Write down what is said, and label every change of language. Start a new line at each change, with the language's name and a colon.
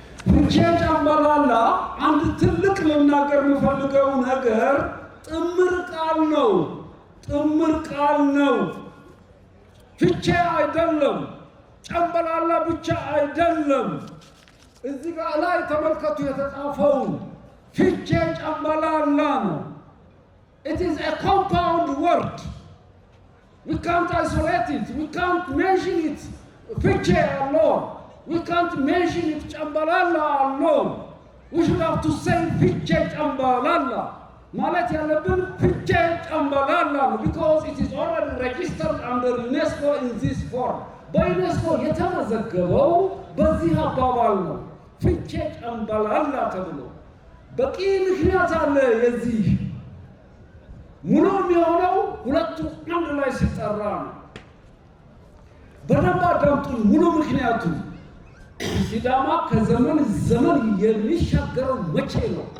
Amharic: ፍቼ ጫምባላላ አንድ ትልቅ ልናገር የምፈልገው ነገር ጥምር ቃል ነው። ጥምር ቃል ነው። ፍቼ አይደለም፣ ጫምባላላ ብቻ አይደለም። እዚህ ጋር ላይ ተመልከቱ የተጻፈውን ፍቼ ጫምባላላ ነው።
English: It is a compound word. We can't isolate it. We can't mention it Fiche alone. We can't mention it ጫምባላላ alone. We should have to say Fiche ጫምባላላ.
Amharic: ማለት ያለብን ፍቼ ጫምባላላ ነው
English: because it is already registered under UNESCO in this form.
Amharic: በዩኔስኮ የተመዘገበው በዚህ አባባል ነው። ፍቼ ጫምባላላ ተብሎ በቂ ምክንያት አለ የዚህ ሙሉ የሚሆነው ሁለቱ አንድ ላይ ሲጠራ ነው። በደንብ አዳምጡ። ሙሉ ምክንያቱ ሲዳማ ከዘመን ዘመን የሚሻገረው መቼ ነው?